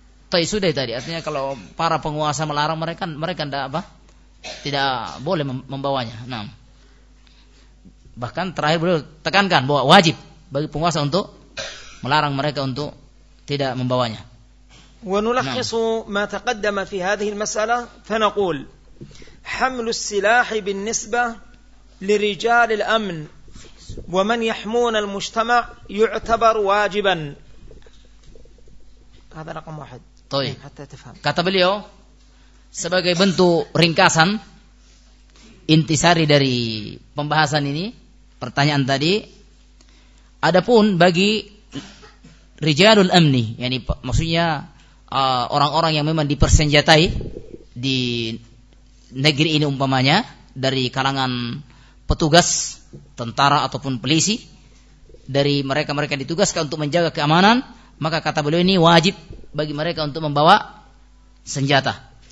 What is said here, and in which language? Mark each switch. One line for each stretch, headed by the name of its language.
Indonesian: Tapi sudah tadi, artinya kalau para penguasa melarang mereka, mereka tidak apa? Tidak boleh membawanya. Nah, bahkan terakhir beliau tekankan bahwa wajib bagi penguasa untuk melarang mereka untuk tidak membawanya.
Arabic: ونلخص ما تقدم في هذه المسألة فنقول حمل السلاح بالنسبة لرجال الأمن ومن يحمون المجتمع يعتبر واجبا. هذا رقم واحد. طيب. حتى تفهم. كتب اليوم
Indonesian: sebagai bentuk ringkasan intisari dari pembahasan ini, pertanyaan tadi. Adapun bagi rijalul amni, yani maksudnya orang-orang yang memang dipersenjatai di negeri ini umpamanya dari kalangan petugas tentara ataupun polisi, dari mereka-mereka ditugaskan untuk menjaga keamanan, maka kata beliau ini wajib bagi mereka untuk membawa senjata.